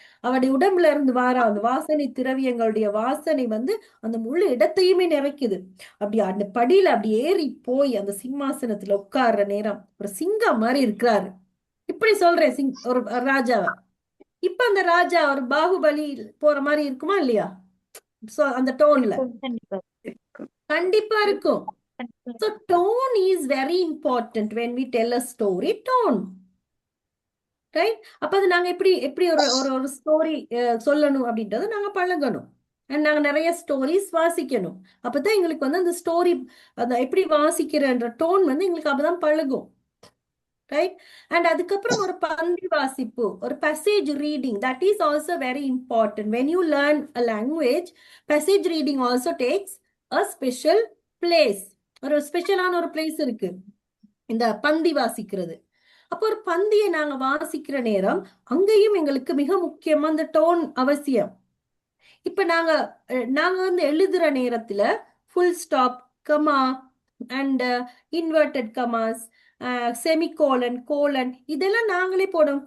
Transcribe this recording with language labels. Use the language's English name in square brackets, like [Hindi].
[Tamil] அவருடைய உடம்புல இருந்து வார அந்த வாசனை திரவியங்களுடைய வாசனை வந்து அந்த முழு இடத்தையுமே நிறைக்குது. அப்படி அந்த படியில அப்படி ஏறி போய் அந்த சிம்மாசனத்துல உட்கார்ற நேரம் ஒரு சிங்கம் மாதிரி இருக்கிறாரு. இப்படி சொல்றேன் ஒரு ராஜாவை. இப்ப அந்த ராஜா ஒரு பாகுபலி போற மாதிரி இருக்குமா இல்லையா? சோ அந்த டோன்ல கண்டிப்பா இருக்கும். [English] So tone is very important when we tell a story. Tone, right? [Tamil] அப்ப அது நாங்க எப்படி ஒரு ஸ்டோரி சொல்லணும் அப்படின்றது நாங்க பழகணும். நாங்க நிறைய ஸ்டோரிஸ் வாசிக்கணும். அப்பதான் எங்களுக்கு வந்து அந்த ஸ்டோரி அந்த எப்படி வாசிக்கிறன்ற டோன் வந்து எங்களுக்கு அப்பதான் பழகும். [English] Right? And [Tamil] அதுக்கப்புறம் ஒரு பந்தி வாசிப்பு, ஒரு [English] passage reading, that is also very important. When you learn a language, passage reading also takes a special [Tamil] place, ஒரு ஸ்பெஷலான ஒரு பிளேஸ் இருக்கு இந்த பந்தி வாசிக்கிறது. அப்போ ஒரு பந்தியை நாங்க வாசிக்கிற நேரம் அங்கேயும் எங்களுக்கு மிக முக்கியமா இந்த டோன் அவசியம். இப்ப நாங்க வந்து எழுதுற நேரத்துல full stop, comma and inverted Khamas, semicolon, colon இதெல்லாம் நாங்களே போடுவோம்.